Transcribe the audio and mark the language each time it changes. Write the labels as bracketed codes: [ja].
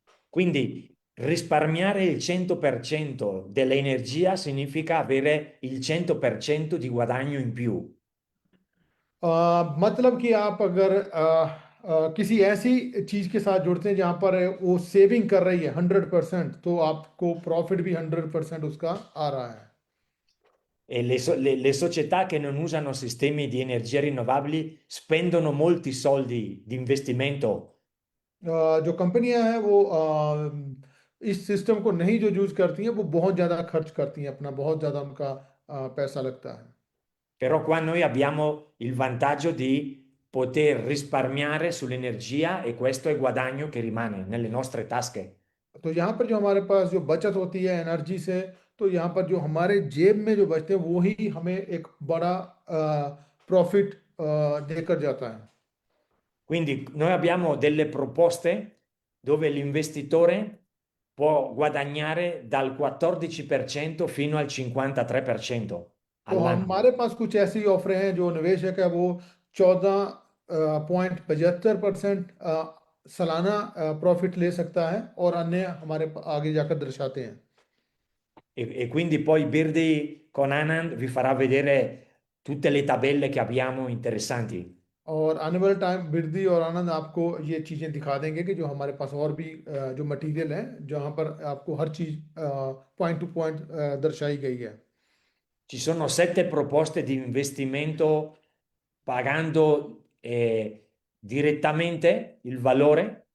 [it] Quindi risparmiare il 100% dell'energia significa avere il 100% di guadagno in più. [hi] मतलब कि आप अगर किसी ऐसी चीज के साथ जुड़ते हैं जहां पर वो सेविंग कर रही है 100%, तो आपको प्रॉफिट भी 100% उसका आ रहा है। [it] E le società che non usano sistemi di energie rinnovabili spendono molti soldi di investimento [hi] जो कंपनियां हैं वो इस सिस्टम को नहीं जो यूज करती हैं, वो बहुत ज्यादा खर्च करती हैं, अपना बहुत ज्यादा उनका पैसा लगता है। [it] però qua noi abbiamo il vantaggio di poter risparmiare sull'energia e questo è guadagno che rimane nelle nostre tasche. [hi] तो यहाँ पर जो हमारे पास जो बचत होती है एनर्जी से, तो यहाँ पर जो हमारे जेब में जो बचते हैं, वो ही हमें एक बड़ा प्रॉफिट देकर जाता है। [it] Quindi noi abbiamo delle proposte dove l'investitore può guadagnare dal 14% fino al 53% [hi] तो [it] all'anno. [hi] हमारे पास कुछ ऐसी ऑफरें हैं, जो निवेशक है वो 14.75% सालाना प्रॉफिट ले सकता है, और अन्य हमारे आगे जाकर दर्शाते हैं। [it] E quindi poi Birdi con Anand vi farà vedere tutte le tabelle che abbiamo interessanti. [hi] और आने वाले टाइम बिरदी और आनंद आपको ये चीज़ें दिखा देंगे, कि जो हमारे पास और भी जो मटेरियल है, जहाँ पर आपको हर चीज़ पॉइंट टू पॉइंट दर्शाई गई है। [it] Ci sono 7 proposte di investimento pagando direttamente il valore